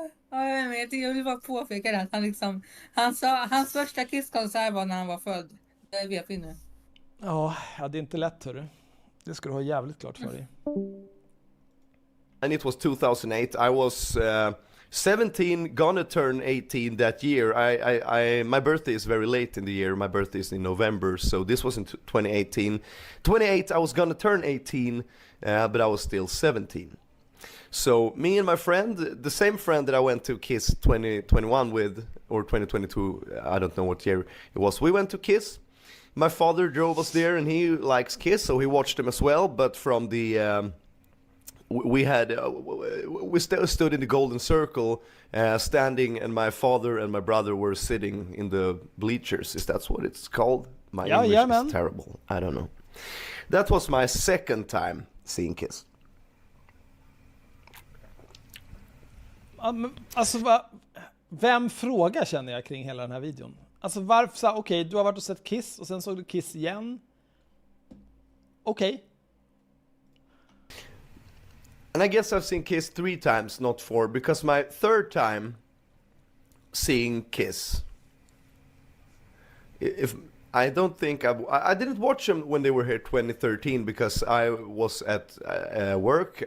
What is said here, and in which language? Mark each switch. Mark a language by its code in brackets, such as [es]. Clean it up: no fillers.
[sv] Ja, jag vill bara påpeka det. Att han sa, hans första kisskonsert var när han var född. Det vet vi nu. Ja, det är inte lätt, hörru. Det ska du ha jävligt klart för dig. [en] And it was 2008. I was 17, gonna turn 18 that year. My birthday is very late in the year. My birthday is in November, so this was in 2018. 28, I was gonna turn 18, but I was still 17. So me and my friend, the same friend that I went to Kiss 2021 with, or 2022, I don't know what year it was, we went to Kiss. My father drove us there, and he likes Kiss, so he watched them as well, but from the... we stood in the golden circle, standing, and my father and my brother were sitting in the bleachers. Is that what it's called? My English is terrible. I don't know. That was my second time seeing Kiss. [sv] Alltså, vem frågar känner jag kring hela den här videon? Alltså varför så okej, du har varit och sett Kiss och sen såg du Kiss igen. Okej. [en] And I guess I've seen Kiss 3 times, not 4, because my third time seeing Kiss, if I don't think I didn't watch them when they were here 2013 because I was at work.